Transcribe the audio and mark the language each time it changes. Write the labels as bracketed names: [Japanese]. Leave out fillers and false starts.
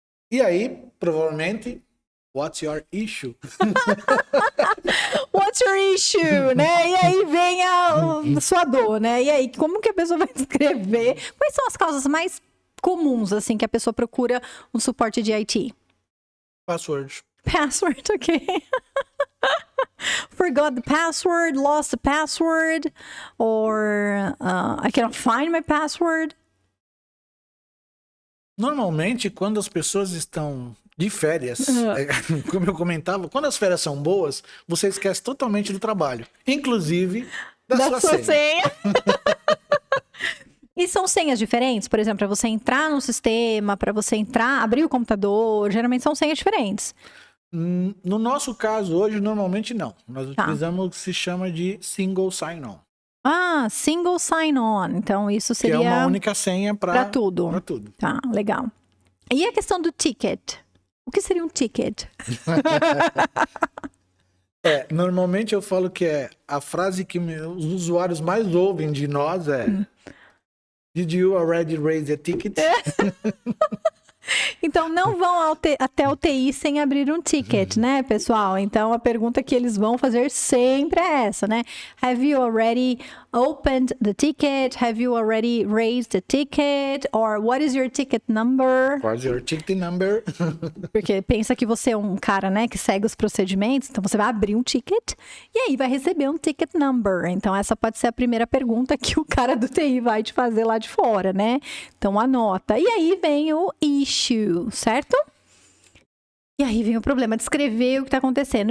[Portuguese] E aí, provavelmente, [English] what's your issue? What's your issue, né? [Portuguese] E aí vem a sua dor, né? E aí, como que a pessoa vai descrever? Quais são as causas mais comuns, assim, que a pessoa procura um suporte de IT? [English] Password. Password, ok. Forgot the password, lost the password, or I cannot find my password. [Portuguese] Normalmente, quando as pessoas estão de férias, como eu comentava, quando as férias são boas, você esquece totalmente do trabalho, inclusive da sua senha. E são senhas diferentes? Por exemplo, para você entrar no sistema, para você abrir o computador, geralmente são senhas diferentes. No nosso caso, hoje, normalmente não. Nós utilizamos o que se chama de single sign-on. Ah, single sign-on. Então, isso seria... Que é uma única senha para tudo. Para tudo. Tá, legal. E a questão do ticket? O que seria um ticket? Normalmente eu falo que a frase que os usuários mais ouvem de nós é [English] Did you already raise a ticket? [Portuguese] Então, não vão até o TI sem abrir um ticket, né, pessoal? Então, a pergunta que eles vão fazer sempre é essa, né? [English] Have you already opened the ticket? Have you already raised the ticket? Or what is your ticket number? What's your ticket number? [Portuguese] Porque pensa que você é um cara, né, que segue os procedimentos, então você vai abrir um ticket e aí vai receber um ticket number. Então, essa pode ser a primeira pergunta que o cara do TI vai te fazer lá de fora, né? Então, anota. E aí vem o issue, certo? E aí vem o problema de escrever o que está acontecendo.